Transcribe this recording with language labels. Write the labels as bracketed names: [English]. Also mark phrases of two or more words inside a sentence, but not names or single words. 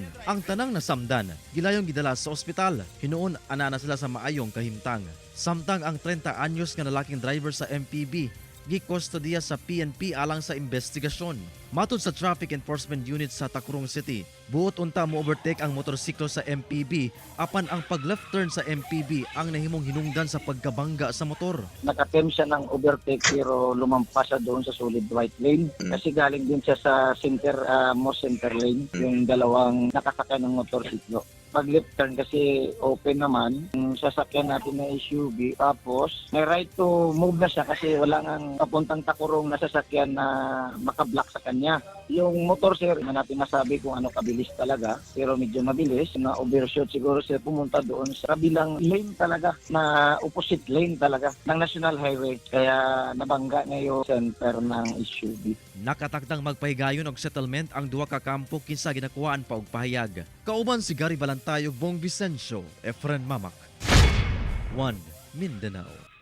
[Cebuano] Ang tanang nasamdan, gilayong gidala sa ospital. Hinuon ana na sila sa maayong kahimtang. Samtang ang 30 anyos nga lalaking driver sa MPV gikustodiya sa PNP alang sa investigasyon. Matod sa Traffic Enforcement Unit sa Tacurong City, buot unta mo overtake ang motorsiklo sa MPV apan ang pag-left turn sa MPV ang nahimong hinungdan sa pagkabangga sa motor. [Filipino] Nakatem siya ng overtake pero lumampas siya doon sa [English] solid white lane [Filipino] kasi galing din siya sa [English] most center lane, [Filipino] yung dalawang nakasakay ng motorsiklo. Pag left turn kasi open naman, yung sasakyan natin na SUV, tapos may [English] right to move [Filipino] na siya kasi wala nang papuntang Tacurong na sasakyan na makablock sa kanya. Yung motor sir, na natin masabi kung ano kabilis talaga, pero medyo mabilis, na overshoot siguro siya pumunta doon sa kabilang lane talaga, na [English] opposite lane [Filipino] talaga ng National Highway. Kaya nabangga niya yung center ng SUV. [Cebuano] Nakatakdang magpahigayon og settlement ang duha ka kampo kinsa ginakuhaan pa og pahayag. Kauban si Gary Balantay ug Bong Vicencio, Efren Mamak. 1 Mindanao.